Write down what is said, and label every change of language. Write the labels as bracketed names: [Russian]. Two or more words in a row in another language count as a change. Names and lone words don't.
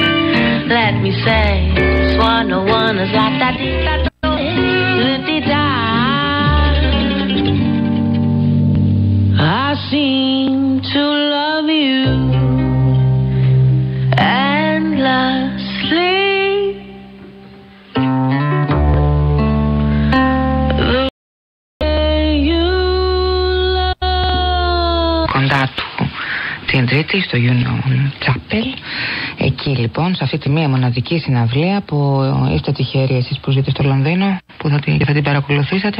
[English] Let me say, this 101 is like that I seem to love you endlessly. [Greek] Κοντά του την Τρίτη στο UnUn Chapel. Εκεί λοιπόν, σε αυτή τη μία μοναδική συναυλία που είστε τυχεροί εσείς που ζείτε στο Λονδίνο, που θα την παρακολουθήσατε.